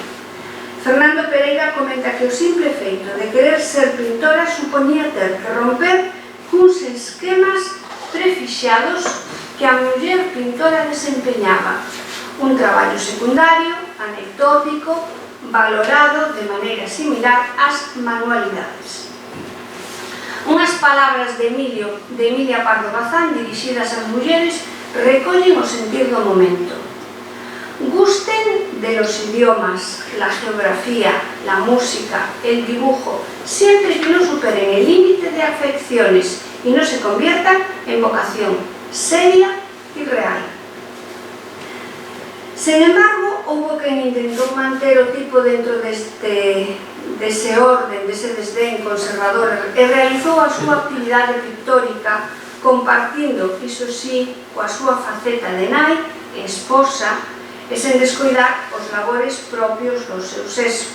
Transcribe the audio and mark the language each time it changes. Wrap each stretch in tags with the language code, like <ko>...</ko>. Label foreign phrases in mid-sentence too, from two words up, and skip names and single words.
<gl>Fernando Pereira comenta que o simple feito de querer ser pintora supoñía ter que romper cuns esquemas prefixados que a muller pintora desempeñaba, un traballo secundario, anecdótico, valorado de maneira similar ás manualidades. Unhas palabras de Emilia Pardo Bazán dirixidas ás mulleres recollen o sentir do momento.</gl> <es>Gusten de los idiomas, la geografía, la música, el dibujo, siempre que no superen el límite de afecciones y no se conviertan en vocación seria y real. Sin embargo, hubo quien intentó</es> <gl>manter o tipo dentro dese orden, dese desdén conservador e realizou a súa actividade pictórica compartindo, iso sí, coa súa faceta de nai e esposa, e sen descoidar os labores propios do seu sexo.</gl>